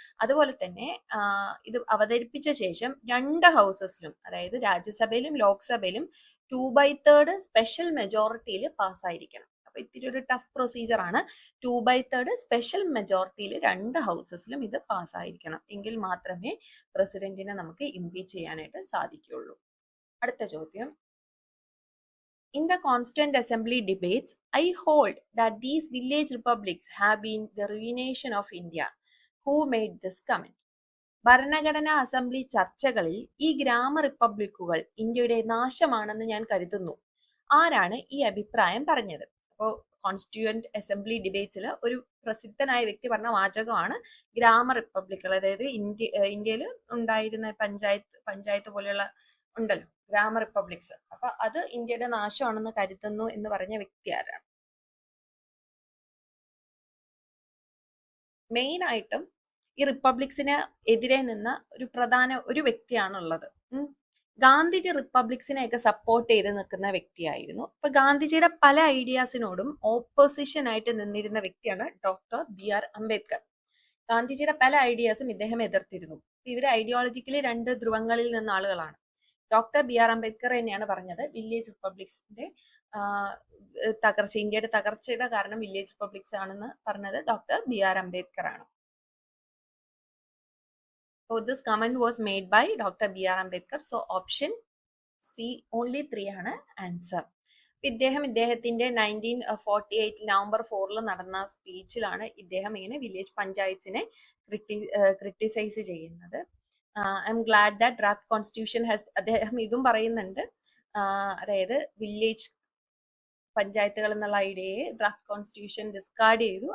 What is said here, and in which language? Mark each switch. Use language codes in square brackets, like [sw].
[ml] അതുപോലെ തന്നെ ഇത് അവതരിപ്പിച്ച ശേഷം 2 ഹൗസസിലും, അതായത് രാജ്യസഭയിലും ലോക്സഭയിലും 2/3 സ്പെഷ്യൽ മെജോറിറ്റിയിൽ പാസ്സായിരിക്കണം. അപ്പൊ ഇത്തിരി ഒരു ടഫ് പ്രൊസീജിയർ ആണ്. 2/3 സ്പെഷ്യൽ മെജോറിറ്റിയിൽ 2 ഹൗസസിലും ഇത് പാസ്സായിരിക്കണം. എങ്കിൽ മാത്രമേ പ്രസിഡന്റിനെ നമുക്ക് ഇംപീച്ച് ചെയ്യാനായിട്ട് സാധിക്കുകയുള്ളൂ. അടുത്ത ചോദ്യം, [en] in the Constituent Assembly debates, I hold that these village republics have been the ruination of India. Who made this comment? [ml] ഭരണഘടനാ അസംബ്ലി ചർച്ചകളിൽ ഈ ഗ്രാമ റിപ്പബ്ലിക്കുകൾ ഇന്ത്യയുടെ നാശമാണെന്ന് ഞാൻ കരുതുന്നു. ആരാണ് ഈ അഭിപ്രായം പറഞ്ഞത്? അപ്പോൾ കോൺസ്റ്റിറ്റ്യൂവന്റ് അസംബ്ലി ഡിബേറ്റ്സിൽ ഒരു പ്രസിദ്ധനായ വ്യക്തി പറഞ്ഞ വാചകമാണ് ഗ്രാമ റിപ്പബ്ലിക്കുകൾ. അതായത് ഇന്ത്യയിൽ ഉണ്ടായിരുന്ന പഞ്ചായത്ത് പോലെയുള്ള ഉണ്ടല്ലോ ഗ്രാമ റിപ്പബ്ലിക്സ്. അപ്പൊ അത് ഇന്ത്യയുടെ നാശമാണെന്ന് കരുതുന്നു എന്ന് പറഞ്ഞ വ്യക്തി ആരാണ്? മെയിൻ ആയിട്ടും ഈ റിപ്പബ്ലിക്സിന് എതിരെ നിന്ന ഒരു പ്രധാന ഒരു വ്യക്തിയാണുള്ളത്. ഗാന്ധിജി റിപ്പബ്ലിക്സിനെയൊക്കെ സപ്പോർട്ട് ചെയ്ത് നിൽക്കുന്ന വ്യക്തിയായിരുന്നു. അപ്പൊ ഗാന്ധിജിയുടെ പല ഐഡിയാസിനോടും ഓപ്പോസിഷൻ ആയിട്ട് നിന്നിരുന്ന വ്യക്തിയാണ് ഡോക്ടർ ബി ആർ അംബേദ്കർ. ഗാന്ധിജിയുടെ പല ഐഡിയാസും ഇദ്ദേഹം എതിർത്തിരുന്നു. ഇവർ ഐഡിയോളജിക്കലി രണ്ട് ധ്രുവങ്ങളിൽ നിന്ന ആളുകളാണ്. ഡോക്ടർ ബി ആർ അംബേദ്കർ തന്നെയാണ് പറഞ്ഞത് വില്ലേജ് റിപ്പബ്ലിക്സിന്റെ തകർച്ച, ഇന്ത്യയുടെ തകർച്ചയുടെ കാരണം വില്ലേജ് റിപ്പബ്ലിക്സ് ആണെന്ന് പറഞ്ഞത് ഡോക്ടർ ബി ആർ അംബേദ്കർ ആണ്. [en] So this comment was made by Dr. B.R. Ambedkar. So option C only 3 [ml] ആണ് [en] Answer. [ml] ഇദ്ദേഹത്തിന്റെ 1948 നവംബർ 4 നടന്ന സ്പീച്ചിലാണ് ഇദ്ദേഹം ഇങ്ങനെ വില്ലേജ് പഞ്ചായത്തിനെ ക്രിട്ടിസൈസ് ചെയ്യുന്നത്. [en] I am glad that draft constitution has, [ml] അദ്ദേഹം ഇതും പറയുന്നുണ്ട്, അതായത് വില്ലേജ് പഞ്ചായത്തുകൾ എന്നുള്ള ഐഡിയയെ ഡ്രാഫ്റ്റ് കോൺസ്റ്റിറ്റ്യൂഷൻ ഡിസ്കാർഡ് ചെയ്തു.